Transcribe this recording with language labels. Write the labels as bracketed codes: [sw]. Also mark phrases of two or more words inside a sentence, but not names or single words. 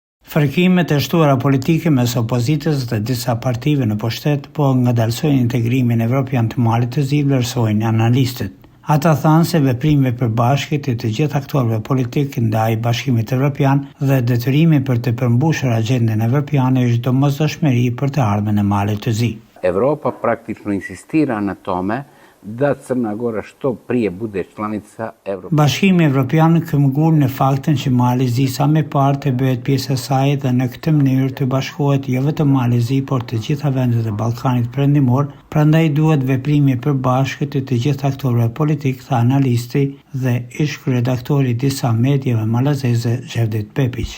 [sq] Fërkimet e shtuara politike mes opozitës dhe disa partive në pushtet po ngadalsojnë integrimin evropian të Malit të Zi, vlerësojnë analistët. Ata thanë se veprimi përbashkët e të gjithë aktorëve politikë ndaj Bashkimit Evropian dhe detyrimi për të përmbushur agjendën evropiane është domosdoshmëri për të ardhmen e Malit të Zi. [sr] Evropa praktično insistira na tome da Crna Gora što prije bude članica Evropske. [sq] Bashkimi Evropian këmbgul në faktin që Mali i Zi sa më parë të bëhet pjesë e saj dhe në këtë mënyrë të bashkohet jo vetëm Mali i Zi, por të gjitha vendet e Ballkanit Perëndimor, prandaj duhet veprimi i përbashkët të gjithë aktorëve politik, tha analisti dhe ish kryeredaktori disa mediave malazeze Xhevdet Pepić.